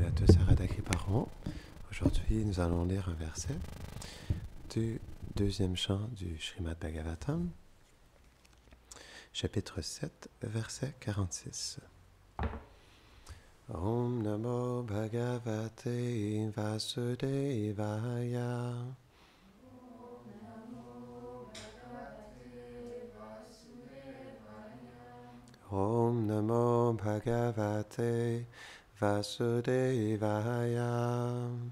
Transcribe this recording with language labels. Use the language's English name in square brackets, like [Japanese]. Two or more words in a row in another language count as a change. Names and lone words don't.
[French] de Sarada Kriparan. Aujourd'hui, nous allons lire un verset du deuxième chant du Srimad Bhagavatam, chapitre 7, verset 46. [Sanskrit] Om Namo Bhagavate Vasudevaya. Om Namo Bhagavate Vasudevaya.